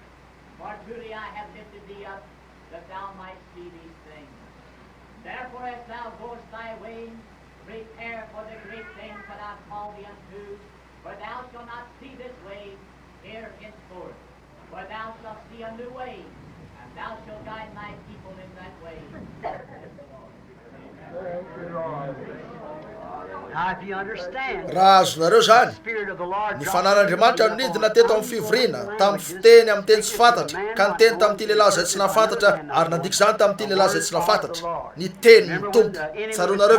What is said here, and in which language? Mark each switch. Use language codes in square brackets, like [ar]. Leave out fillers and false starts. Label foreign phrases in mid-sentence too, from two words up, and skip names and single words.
[en] For truly I have lifted thee up, that thou might see these things. Therefore, as thou goest thy way, prepare for the great things that I've called thee unto, for thou shalt not see this way here henceforth. For thou shalt see a new way, and thou shalt guide my people in that way. [mg] Raha azonareo zany ny fanan'andriamanitra nidina teto amin'ny fivoriana tamin'ny fiteny amin'ny teny tsy fantatra ka niteny tamin'ity lehilahy zay tsy nafantatra ary nandiky zany tamin'ity lehilahy zay tsy nafantatra ny teny ny tompo tsaronareo